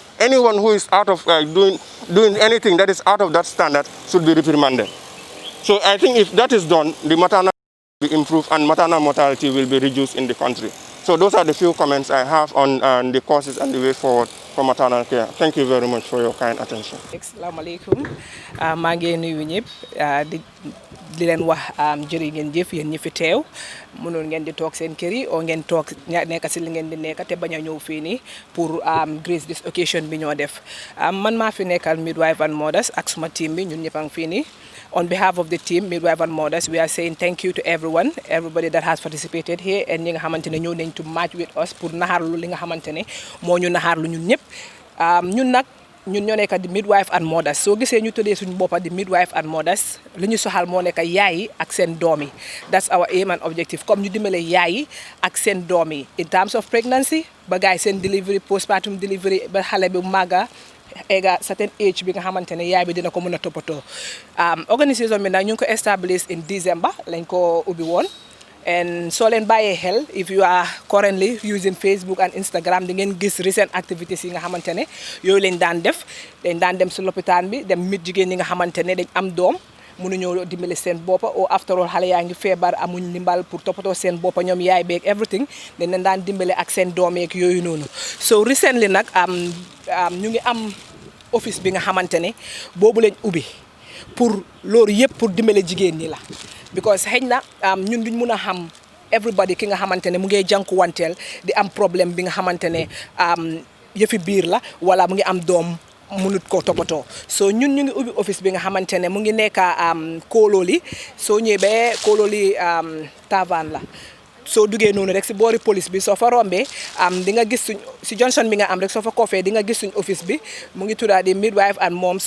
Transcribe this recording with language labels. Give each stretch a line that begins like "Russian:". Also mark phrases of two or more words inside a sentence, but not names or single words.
English: Anyone who is out of doing anything that is out of that standard should be reprimanded. So I think if that is done, the maternal will be improved and maternal mortality will be reduced in the country. So those are the few comments I have on the causes and the way forward for maternal care. Thank you very much for your kind attention.
Arabic: Assalamu alaikum.
Wolof: Maa ngi nuyu ñëpp di leen wax jërë ngeen jëf yéen ñi fi teew mënoon ngeen di toog seen kër yi oo ngeen toog nekk si li ngeen di nekk te bañ a ñëw fii nii pour
English: grace this occasion
Wolof: bi ñoo def man maa fi nekkal Midwives and Mothers ak suma team bi ñun ñëpp a ngi fii nii.
English: On behalf of the team, Midwives and Mothers, we are saying thank you to everybody that has participated here
Wolof: and ñi nga xamante ne ñëw nañ
English: to match with us
Wolof: pour naxarlu li nga xamante ne moo ñu naxarlu ñun ñëpp ñun nag ñun ñoo nekk di Midwives and Mothers soo gisee ñu tuddee suñu boppa di Midwives and Mothers li ñu soxal moo nekk yaay yi ak seen doom yi
English: that's our aim and objective
Wolof: comme ñu dimbale yaay yi ak seen doom yi
English: in terms of pregnancy
Wolof: ba gaay seen delivery
English: postpartum delivery
Wolof: ba xale bi màgga ega
English: certain age
Wolof: bi nga xamante ne yaay bi dina ko mën a toppatoo organisation bi nag ñu ngi ko establish in December lañ ko ubbi woon and soo leen bàyyee xel
English: if you are currently using Facebook and Instagram
Wolof: di ngeen gis
English: recent activities
Wolof: yi nga xamante ne yooyu lañ daan def dañ daan dem si lopitaan bi dem mit jigéen ñi nga xamante ne dañ am doom mënuñoo dimbali seen boppa o
English: after all
Wolof: xale yaa ngi feebar amuñ ndimbal pour toppatoo seen boppa ñoom yaay beeg everything dañ leen daan dimbale ak seen doom yeeg yooyu noonu so recently nag ñu ngi am office bi nga xamante ne boobu lañ ubbi pour loolu yëpp pour dimbale jigéen ñi la because xëy na ñun duñ mun a xam everybody ki nga xamante ne mu ngi jànkuwanteel di am problème bi nga xamante ne yëfi biir la wala mu ngi am doom munut ko toppatoo so ñun ñu ngi ubbi office bi nga xamante ne mu ngi nekk Kololi soo ñëwee ba Kololi Tavan la soo duggee noonu rek si boori police bi soo fa rombee di nga gis suñ si Johnson bi nga am rek soo fa koofee di nga gis suñ office bi mu ngi tuddaa di Midwife and Moms